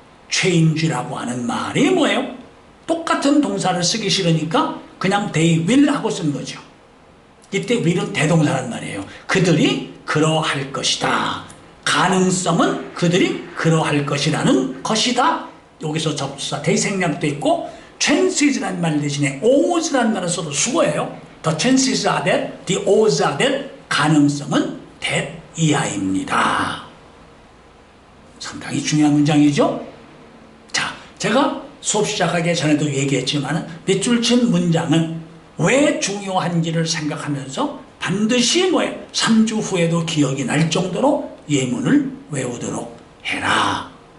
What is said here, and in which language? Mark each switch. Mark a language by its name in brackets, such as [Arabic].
[Korean] change라고 하는 말이 뭐예요? 똑같은 동사를 쓰기 싫으니까 그냥 [English] they will [Korean] 하고 쓴 거죠. 이때 will은 대동사란 말이에요. 그들이 그러할 것이다. 가능성은 그들이 그러할 것이라는 것이다. 여기서 접수사 대생략도 있고 chances라는 말 대신에 odds라는 말을 써도 수고예요. [English] The chances are that, the odds are that. [Korean] 가능성은 that 이하입니다. 상당히 중요한 문장이죠. 자, 제가 수업 시작하기 전에도 얘기했지만 밑줄 친 문장은 왜 중요한지를 생각하면서 반드시 3주 후에도 기억이 날 정도로 예문을 외우도록 해라.